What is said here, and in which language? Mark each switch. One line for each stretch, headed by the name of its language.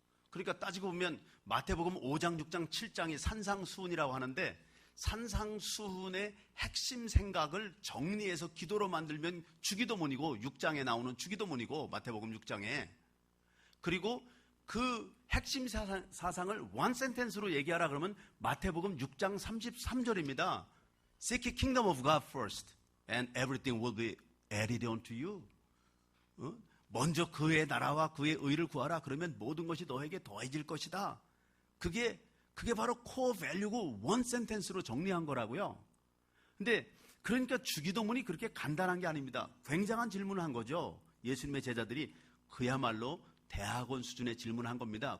Korean: 그러니까 따지고 보면 마태복음 5장, 6장, 7장이 산상수훈이라고 하는데 산상수훈의 핵심 생각을 정리해서 기도로 만들면 주기도문이고 6장에 나오는 주기도문이고 마태복음 6장에. 그리고 그 핵심 사상을 원 센텐스로 얘기하라 그러면 마태복음 6장 33절입니다.
English: Seek the kingdom of God first and everything will be added unto you.
Korean: 먼저 그의 나라와 그의 의를 구하라. 그러면 모든 것이 너에게 더해질 것이다. 그게 바로 코어 밸류고 원 센텐스로 정리한 거라고요. 근데 그러니까 주기도문이 그렇게 간단한 게 아닙니다. 굉장한 질문을 한 거죠. 예수님의 제자들이 그야말로 대학원 수준의 질문을 한 겁니다.